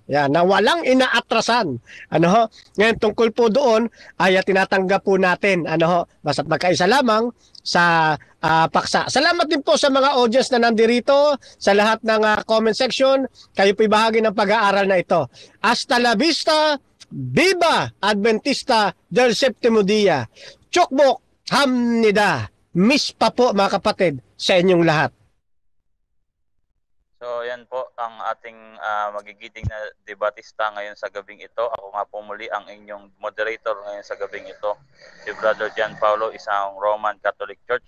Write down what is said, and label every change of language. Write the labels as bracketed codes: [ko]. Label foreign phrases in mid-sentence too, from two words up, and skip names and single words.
[tl] Yan, na walang inaatrasan. Ngayon tungkol po doon ay tinatanggap po natin basta't magkaisa lamang sa paksa. Salamat din po sa mga audience na nandirito, sa lahat ng [en] comment section. [tl] Kayo po'y bahagi ng pag-aaral na ito. [es] Hasta la vista, Viva Adventista del Septimo Dia. [ko] 축복, 합니다. [tl] Miss pa po mga kapatid sa inyong lahat. So, yan po ang ating magigiting na debatista ngayon sa gabing ito. Ako nga po muli ang inyong moderator ngayon sa gabing ito, si Brother John Paulo, isang Roman Catholic Church.